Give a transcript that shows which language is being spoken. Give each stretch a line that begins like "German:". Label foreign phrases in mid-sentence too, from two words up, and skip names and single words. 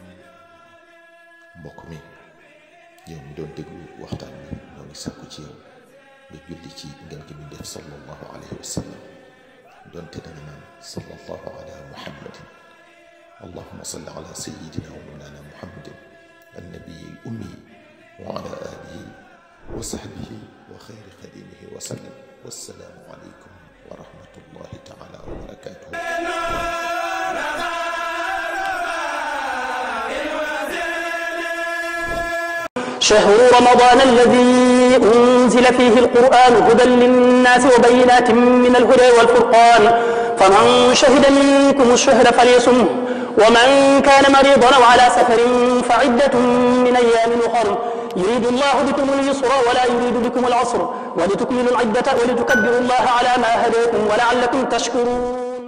Wolof: mbokk mi yow mi doon déglu waxtaan bi ñoo ngi sàkku ci yow nga julli ci ngeen gi ñu def
Arabic: صلى الله عليه وسلم
Wolof: doonte danga naan
Arabic: صلى الله على محمد اللهم صل على سيدنا ومولانا محمد النبي الأمي وعلى آله وصحبه وخير خديمه وسلم والسلام عليكم ورحمة الله تعالى وبركاته. شهر رمضان الذي أنزل فيه القرآن هدى للناس وبينات من الهدى والفرقان فمن شهد منكم الشهر فليصمه ومن كان مريضا أو على سفر فعدة من أيام أخر يريد الله بكم اليسر ولا يريد بكم العسر ولتكملوا العدة ولتكبروا الله على ما هداكم ولعلكم تشكرون.